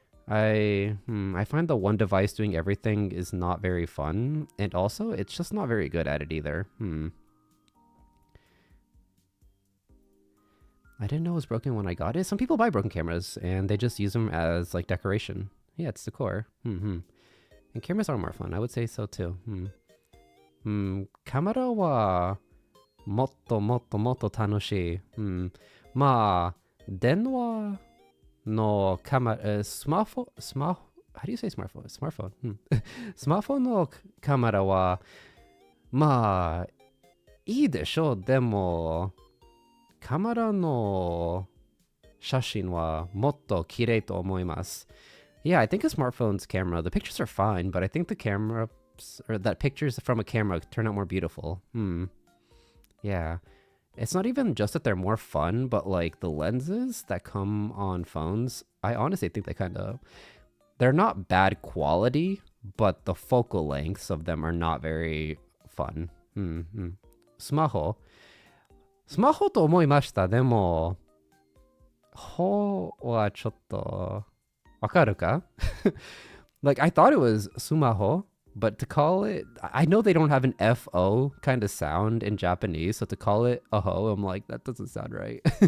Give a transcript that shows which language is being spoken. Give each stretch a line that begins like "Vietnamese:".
English: I find the one device doing everything is not very fun, and also it's just not very good at it either. I didn't know it was broken when I got it. Some people buy broken cameras and they just use them as like decoration. Yeah, it's decor. And cameras are more fun. I would say so too.
Japanese: カメラはもっともっともっと楽しい。まあ、電話のカメラ、スマホ、
English: how do you say smartphone? Smartphone.
Japanese: スマホのカメラは、まあ、いいでしょう。でも、カメラの写真はもっと綺麗と思います。
English: Yeah, I think a smartphone's camera, the pictures are fine, but I think the camera, or that pictures from a camera turn out more beautiful. Yeah. It's not even just that they're more fun, but like the lenses that come on phones, I honestly think they're not bad quality, but the focal lengths of them are not very fun.
Japanese: スマホと思いました。でも、ほはちょっと、わかるか?
English: Like, I thought it was スマホ, but to call it, I know they don't have an FO kind of sound in Japanese, so to call it a ho, I'm like, that doesn't sound right.